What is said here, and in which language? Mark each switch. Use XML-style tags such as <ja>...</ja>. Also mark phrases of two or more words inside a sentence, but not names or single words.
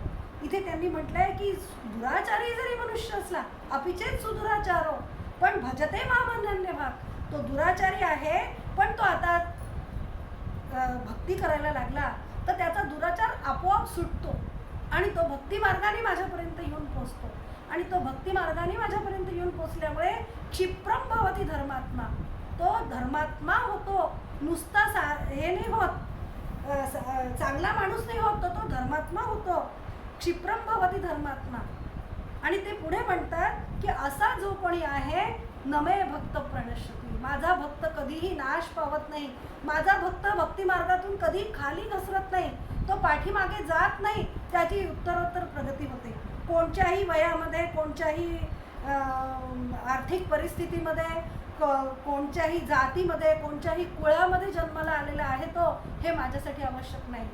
<mr>इथे त्यांनी म्हटलंय की दुराचारी जरी मनुष्य असला,</mr> <sa>अपिचेत सुदुराचारो,</sa> <mr>पण</mr> <sa>भजते मामनन्य भाग,</sa> <mr>तो दुराचारी आहे पण तो आता भक्ती करायला लागला तर त्याचा दुराचार आपोआप सुटतो आणि तो भक्ती मार्गाने माझ्यापर्यंत येऊन पोचतो आणि तो भक्ती मार्गाने माझ्यापर्यंत येऊन पोचल्यामुळे</mr> <sa>क्षिप्रम भवती धर्मात्मा,</sa> <mr>तो धर्मात्मा होतो. नुसता हे नाही होत, चांगला माणूस नाही होत, तो धर्मात्मा होतो.</mr> <sa>क्षिप्रम भवती धर्मात्मा.</sa> <mr>आणि ते पुढे म्हणतात की असा जो कोणी आहे</mr> <sa>नमे भक्त प्रणश्यती,</sa> <mr>माझा भक्त कधीही नाश पावत नाही, माझा भक्त भक्ती मार्गातून कधी खाली घसरत नाही, तो पाठीमागे जात नाही, त्याची उत्तरोत्तर प्रगती होते. कोणत्याही वयामध्ये, कोणत्याही आर्थिक परिस्थितीमध्ये, कोणत्याही जातीमध्ये, कोणत्याही कुळामध्ये जन्माला आलेला आहे तो, हे माझ्यासाठी आवश्यक नाही.</mr>